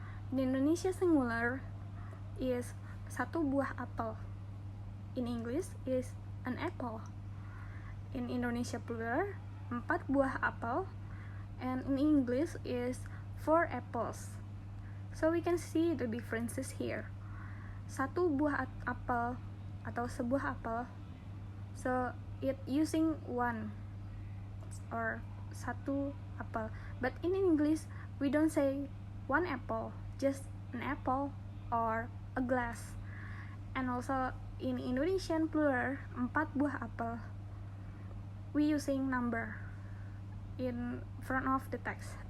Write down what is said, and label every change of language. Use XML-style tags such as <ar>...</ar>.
<en>In Indonesia singular is</en> <id>satu buah apel.</id> <en>In English is an apple. In Indonesia plural</en> <id>4 buah apel,</id> <en>and in English is 4 apples. So we can see the differences here.</en> <id>Satu buah apel atau sebuah apel,</id> <en>so it using one or</en> <id>satu apple.</id> <en>But in English we don't say one apple, just an apple or a glass. And also in Indonesian plural</en> <id>4 buah apel,</id> <en>we using number in front of the text.</en>